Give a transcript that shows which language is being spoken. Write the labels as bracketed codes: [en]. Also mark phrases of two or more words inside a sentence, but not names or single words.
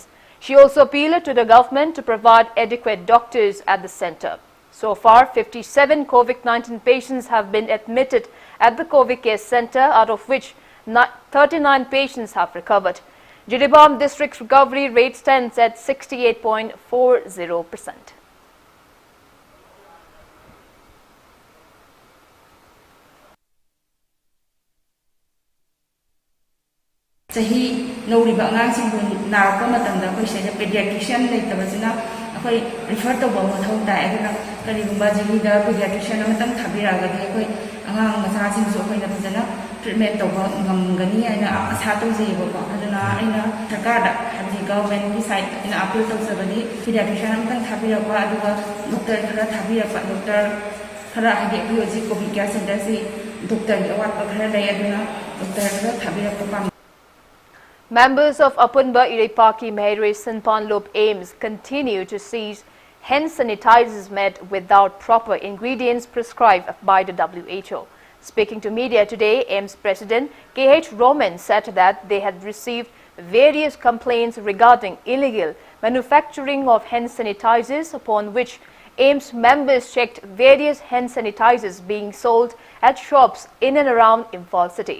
[en] She also appealed to the government to provide adequate doctors at the center. So far, 57 COVID-19 patients have been admitted at the COVID care center, out of which 39 patients have recovered. Jiribam district's recovery rate stands at 68.40%. [mni] Sahi nauriba ngang singbu narapa matanda koi sida pediatrician leitabasina akoi refer to ba mathau ta aduna karigumba jigi da pediatrician amatang thabiraga de koi angang masa sing so koi na bajana treatment to ba ngamgani aina asa to je ba aduna aina sarkar da haji government ki side ina appeal to sabani pediatrician amatang thabiraga aduga doctor thara thabiraga doctor thara hage bioji [en] covid care center [mni] si doctor gi awat pa thara dai aduna doctor thara thabiraga pa. [en] Members of Apunba Iripaki Mehere Sinpanlop AIMS continue to seize hand sanitizers made without proper ingredients prescribed by the WHO. Speaking to media today, AIMS President K.H. Roman said that they had received various complaints regarding illegal manufacturing of hand sanitizers, upon which AIMS members checked various hand sanitizers being sold at shops in and around Imphal city.